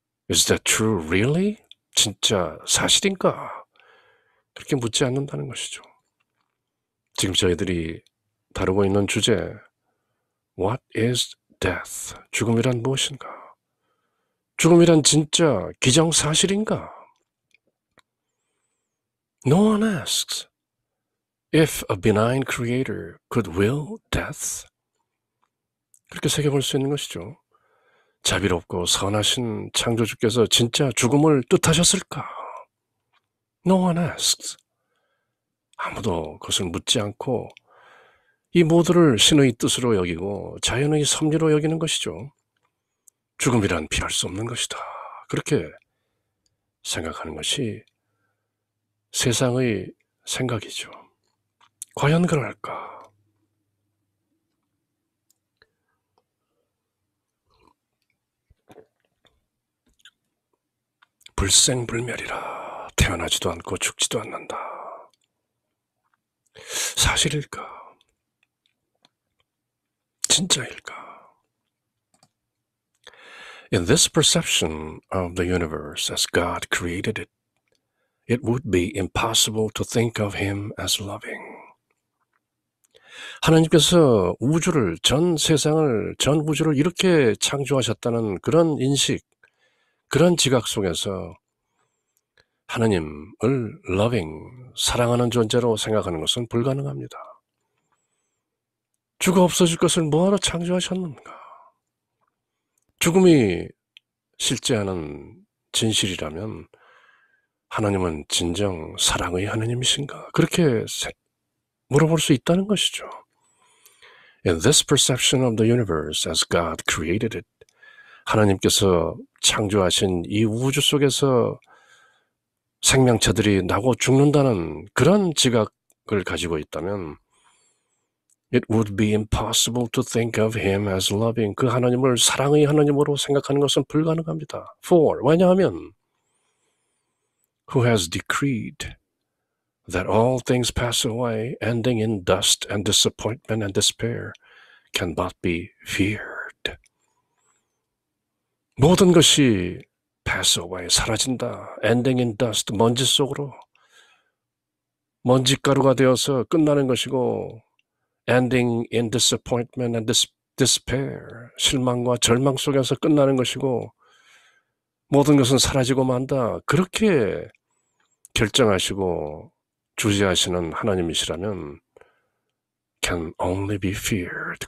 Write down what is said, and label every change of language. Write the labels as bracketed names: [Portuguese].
[English] Is that true really? [Korean] 진짜 사실인가? 그렇게 묻지 않는다는 것이죠. 지금 저희들이 다루고 있는 주제 [English] What is death? [Korean] 죽음이란 무엇인가? 죽음이란 진짜 기정사실인가? [English] No one asks if a benign creator could will death. [Korean] 그렇게 새겨볼 수 있는 것이죠. 자비롭고 선하신 창조주께서 진짜 죽음을 뜻하셨을까? [English] No one asks. [Korean] 아무도 그것을 묻지 않고 이 모두를 신의 뜻으로 여기고 자연의 섭리로 여기는 것이죠. 죽음이란 피할 수 없는 것이다. 그렇게 생각하는 것이 세상의 생각이죠. 과연 그럴까? 불생불멸이라 태어나지도 않고 죽지도 않는다. 사실일까? 진짜일까? [English] In this perception of the universe as God created it, it would be impossible to think of Him as loving. [Korean] 하나님께서 우주를, 전 세상을, 전 우주를 이렇게 창조하셨다는 그런 인식, 그런 지각 속에서 하나님을 loving, 사랑하는 존재로 생각하는 것은 불가능합니다. 죽어 없어질 것을 뭐하러 창조하셨는가? 죽음이 실제하는 진실이라면 하나님은 진정 사랑의 하나님이신가? 그렇게 물어볼 수 있다는 것이죠. [English] In this perception of the universe as God created it, [Korean] 하나님께서 창조하신 이 우주 속에서 생명체들이 나고 죽는다는 그런 지각을 가지고 있다면 [English] It would be impossible to think of Him as loving. [Korean] 그 하나님을 사랑의 하나님으로 생각하는 것은 불가능합니다. [English] For, [Korean] 왜냐하면 [English] Who has decreed that all things pass away, ending in dust and disappointment and despair, can but be feared. [Korean] 모든 것이 [English] pass away, [Korean] 사라진다. [English] ending in dust, [Korean] 먼지 속으로. 먼지가루가 되어서 끝나는 것이고 [English] ending in disappointment and despair, [Korean] 실망과 절망 속에서 끝나는 것이고 모든 것은 사라지고 만다. 그렇게 결정하시고 주재하시는 하나님이시라면 [English] can only be feared.